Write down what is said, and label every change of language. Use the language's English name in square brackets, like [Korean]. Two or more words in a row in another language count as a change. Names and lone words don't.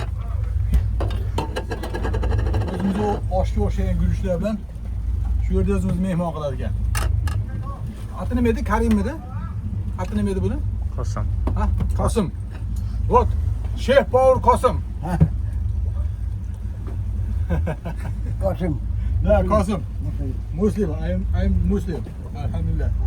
[Uzbek] O'zimizni oshga o'xshagan guruchlar bilan shu yerda o'zimiz mehmon qilar ekan. Ati nima edi? Karimmidi? Ati nima edi buni? Qosim. Ha? Qosim. Вот, Chef Power Qosim. Qosim. Da, Qosim. [English] Muslim. I'm Muslim. Alhamdulillah.